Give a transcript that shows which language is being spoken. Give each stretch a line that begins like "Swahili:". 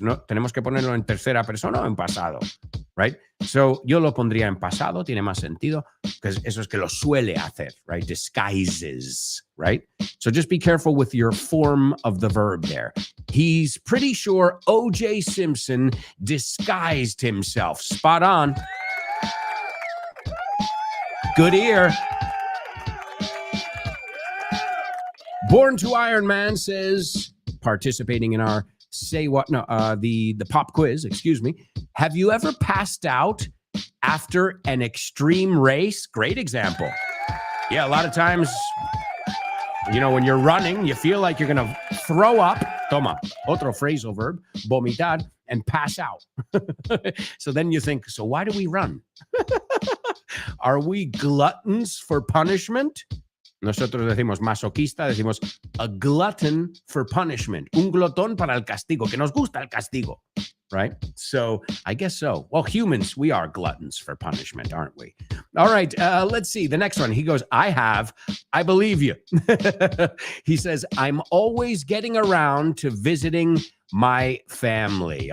Spanish: No, tenemos que ponerlo en tercera persona o en pasado, right? So yo lo pondría en pasado, tiene más sentido, because eso es que lo suele hacer, right?
English: Disguises, right? So just be careful with your form of the verb there. He's pretty sure O.J. Simpson disguised himself. Spot on. Good ear. Born to Iron Man says, participating in our the pop quiz, excuse me. Have you ever passed out after an extreme race? Great example. Yeah, a lot of times, when you're running, you feel like you're going to throw up.
Spanish: Toma, otro phrasal verb, vomitar,
English: and pass out. So then you think, so why do we run? Are we gluttons for punishment?
Spanish: Nosotros decimos masoquista, decimos
English: a glutton for punishment.
Spanish: Un glotón para el castigo, que nos gusta el castigo, right?
English: So I guess so. Well, humans, we are gluttons for punishment, aren't we? All right, let's see. The next one, he goes, I believe you. He says, I'm always getting around to visiting my family.